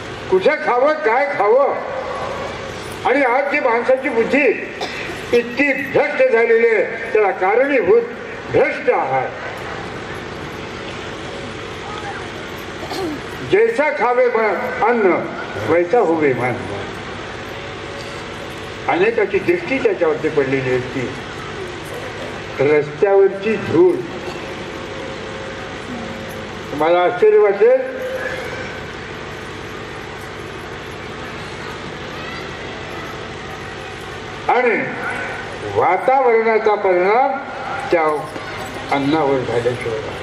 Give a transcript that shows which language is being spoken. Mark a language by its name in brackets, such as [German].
[Marathi] कुठे खावं काय खावं. आणि आज जी माणसाची बुद्धी इतकी भ्रष्ट झालेली आहे, त्याला कारणीभूत भ्रष्ट आहार. [Hindi] जैसा खावे अन्न वैसा होवे मन. [Marathi] अनेकाची दृष्टी त्याच्यावरती पडलेली असती. रस्त्यावरची धूळ. मला आश्चर्य वाटेल, आणि वातावरणाचा परिणाम त्या अन्नावर झाल्याशिवाय.